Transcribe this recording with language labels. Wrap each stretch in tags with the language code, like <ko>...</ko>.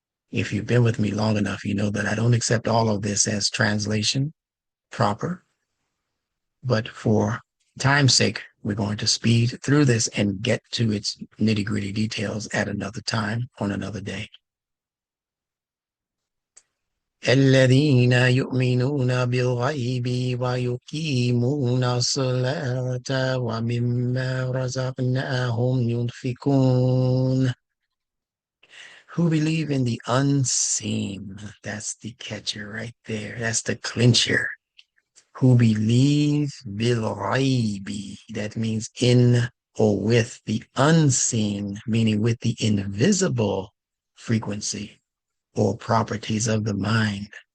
<en>If you've been with me long enough, you know that I don't accept all of this as translation proper. But for time's sake, we're going to speed through this and get to its nitty-gritty details at another time, on another day.</en> <ar>الذين يؤمنون بالغيب ويقيمون الصلاة ومما رزقناهم ينفقون.</ar> <en>Who believe in the unseen. That's the catcher right there. That's the clincher. Who believe بالغيب. That means in or with the unseen, meaning with the invisible frequency or properties of the mind.</en>